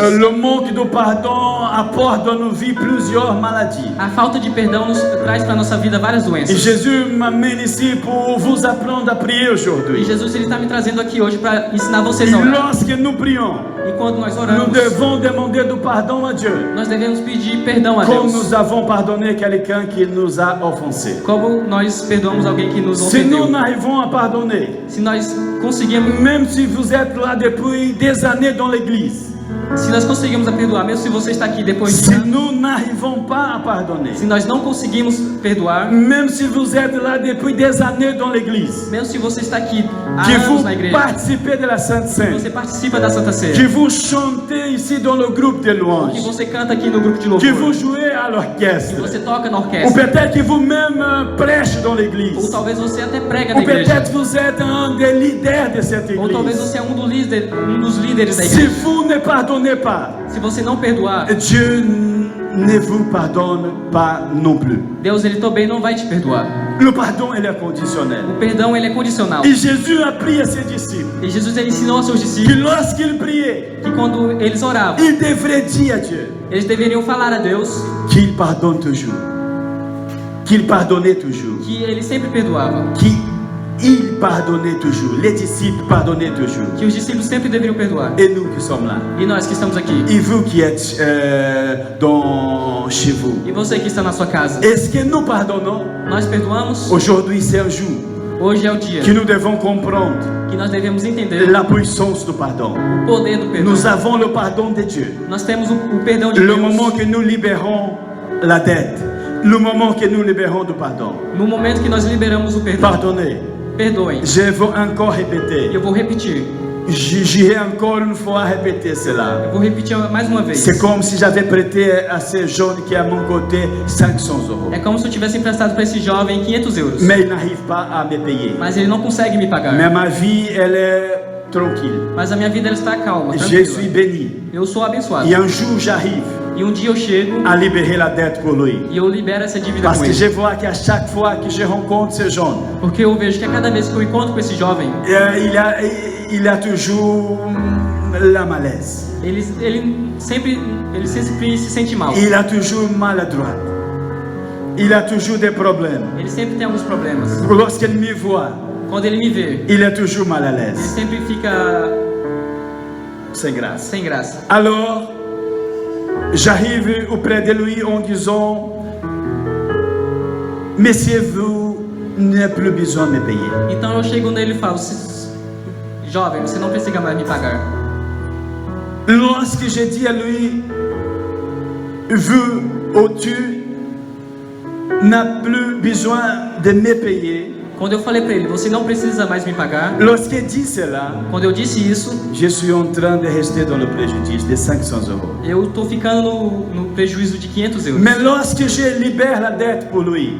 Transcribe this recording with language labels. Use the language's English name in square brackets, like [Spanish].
[French] Le manque de pardon apporte dans nos vies plusieurs maladies. [Portuguese] A falta de perdão nos traz para nossa vida várias [French] Et [Portuguese] doenças. [French] Jésus m'amène ici pour vous apprendre à prier [Portuguese] E [French] aujourd'hui. [Portuguese] Jesus ele está me trazendo aqui hoje para ensinar [French] Et [Portuguese] vocês a orar. [French] lorsque nous prions, [Portuguese] E quando nós [French] nous [Portuguese] oramos, [French] devons demander du pardon à Dieu. [Portuguese] nós devemos pedir pedir perdão a [French] Comme [Portuguese] Deus. [French] nous avons pardonné quelqu'un qui nous a offensé. [Portuguese] Como nós perdoamos alguém que nos [French] Si nous [Portuguese] ofendeu. [French] n'arrivons à pardonner, [Portuguese] Se nós conseguimos, [French] même si vous êtes là depuis des années dans l'église, [Portuguese] se nós conseguimos a perdoar, mesmo se você está aqui depois de [French] si [Portuguese] anos, [French] nous n'arrivons pas à pardonner, [Portuguese] se nós não conseguimos perdoar, [French] même si vous êtes là depuis des années dans l'église, [Portuguese] mesmo se você está aqui há [French] que vous [Portuguese] anos na igreja, [French] participez de la Sainte [Portuguese] que [French] Seine, [Portuguese] você participa da Santa [French] que [Portuguese] Ceia, [French] vous chantez ici dans le groupe de [Portuguese] que [French] louanges, [Portuguese] você canta aqui no grupo de [French] que vous jouez à [Portuguese] que [French] l'orchestre, [Portuguese] você toca na [French] ou [Portuguese] orquestra, [French] peut-être que vous-même prêchez dans [Portuguese] ou [French] l'église, [Portuguese] talvez você até prega ou na igreja, [French] peut-être vous êtes un des leaders de cette [Portuguese] ou talvez [French] église. [Portuguese] você é um dos líderes da [French] Si [Portuguese] igreja. [French] vous ne pardonnez pas, [Portuguese] Se você não perdoar, [French] Dieu ne vous pardonne pas non plus. [Portuguese] Deus ele também não vai te perdoar. [French] Le pardon, il est conditionnel. [Portuguese] O perdão ele é condicional. [French] Et Jésus a pris à ses disciples [Portuguese] E Jesus ele ensinou aos seus [French] que [Portuguese] discípulos [French] lorsqu'ils priaient, [Portuguese] que quando eles oravam, [French] ils devraient dire à Dieu [Portuguese] eles deveriam falar a Deus [French] qu'il pardonne toujours, qu'il pardonnait toujours, [Portuguese] que ele sempre perdoava, [French] qu'il pardonnait toujours, les disciples pardonnaient toujours. [Portuguese] que os discípulos sempre deveriam perdoar. [French] Et nous qui sommes là, [Portuguese] E nós que estamos aqui, [French] et vous qui êtes chez vous, [Portuguese] e você que está na sua casa, [French] est-ce que nous pardonnons? [Portuguese] nós perdoamos? [French] Aujourd'hui, c'est un jour [Portuguese] Hoje é o dia [French] que nous devons comprendre [Portuguese] que nós devemos entender [French] la puissance du pardon. [Portuguese] o poder do perdão. [French] Nous avons le pardon de Dieu. [Portuguese] Nós temos o perdão de [French] Le [Portuguese] Deus. [French] moment que nous libérons la dette, le moment que nous libérons du pardon. [Portuguese] No momento que nós liberamos o perdão, [French] Pardonnez. [Portuguese] perdoem. [French] Je veux encore [Portuguese] E [French] répéter. [Portuguese] eu vou repetir. [French] J'irai encore une fois répéter cela. [Portuguese] Eu vou repetir mais uma vez. [French] C'est comme si j'avais prêté à ce jeune qui est à mon côté 500 euros. [Portuguese] É como se eu tivesse emprestado para esse jovem 500 euros. [French] Mais il n'arrive pas à me payer. [Portuguese] Mas ele não consegue me pagar. [French] Mais ma vie, elle est tranquille. [Portuguese] Mas a minha vida ela está calma, [French] Je [Portuguese] tranquila. [French] suis béni. [Portuguese] Eu sou abençoado. [French] Et un jour, j'arrive [Portuguese] E um dia eu chego [French] à libérer la dette pour lui. [Portuguese] e eu libero essa dívida [French] Parce [Portuguese] com [French] que [Portuguese] ele. [French] je vois qu'à chaque fois que je rencontre ce jeune, [Portuguese] Porque eu vejo que a cada vez que eu encontro com esse jovem, [French] il a toujours la malaise. [Portuguese] ele sempre se sente mal. [French] Il a toujours maladroit. Il a toujours des problèmes. [Portuguese] Ele sempre tem alguns problemas. [French] Lorsqu'il me voit, [Portuguese] Quando ele me vê, [French] il est toujours mal à [Portuguese] ele [French] l'aise. [Portuguese] sempre fica [French] C'est grâce. [Portuguese] sem graça. [French] Alors, j'arrive auprès de lui en disant, Monsieur, vous n'avez plus besoin de me payer. [Portuguese] Então eu chego nele e falo: jovem, você não precisa mais me pagar. [French] Lorsque je dis à lui, vous ou tu n'as plus besoin de me payer. [Portuguese] Quando eu falei para ele: você não precisa mais me pagar. [French] Lorsqu'il dit cela, [Portuguese] Quando eu disse isso, [French] je suis en train de rester dans le préjudice de 500 euros. [Portuguese] eu tô ficando no prejuízo de 500 euros. [French] Mais lorsque je libère la dette pour lui,